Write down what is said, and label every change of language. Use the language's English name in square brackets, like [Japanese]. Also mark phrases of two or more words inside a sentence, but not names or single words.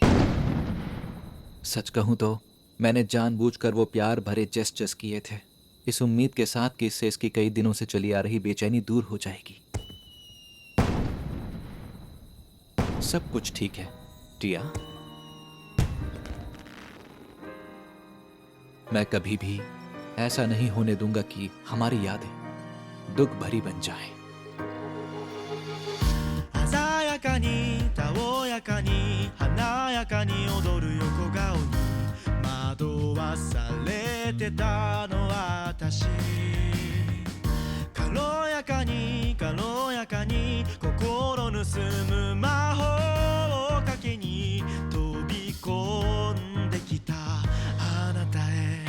[Hindi] सच कहूं तो मैंने जानबूझकर वो प्यार भरे जेस्चर्स किए थे, इस उम्मीद के साथ कि इससे इसकी कई दिनों से चली आ रही बेचैनी दूर हो जाएगी। सब कुछ ठीक है टिया। मैं कभी भी ऐसा नहीं होने दूंगा कि हमारी यादें दुख भरी बन जाएं। [Japanese] 鮮やかにたおやかに華やかに踊る横顔に惑わされてたの私。軽やかに軽やかに心盗む魔法をかけに飛び込んできたあなたへ。